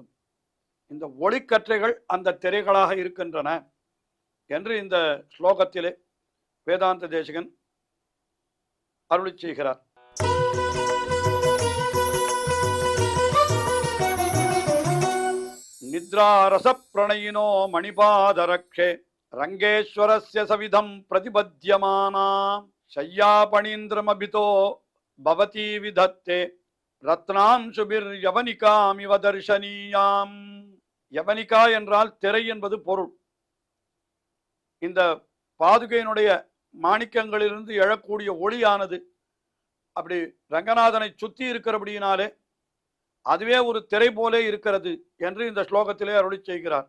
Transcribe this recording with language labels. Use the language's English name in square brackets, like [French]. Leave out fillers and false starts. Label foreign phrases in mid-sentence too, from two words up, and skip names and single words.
[Tamil] இந்த ஒளிக்கற்றைகள் அந்த திரைகளாக இருக்கின்றன என்று இந்த ஸ்லோகத்திலே வேதாந்த தேசிகன் அருளி செய்கிறார். [Sanskrit] निद्रारस प्रणयिनो मणिपादरक्षे रङ्गेश्वरस्य सविधं प्रतिपद्यमाना शय्यापणीन्द्रमभितो भवती विधत्ते रत्नांशुभिर् यवनिकामिव दर्शनीयाम्. [Tamil] யவனிகா என்றால் திரை என்பது பொருள். இந்த பாதுகையினுடைய மாணிக்கங்களிலிருந்து எழக்கூடிய ஒளியானது அப்படி ரங்கநாதனை சுத்தி இருக்கிறபடியினாலே அதுவே ஒரு திரை போலே இருக்கிறது என்று இந்த ஸ்லோகத்திலே அருளி செய்கிறார்.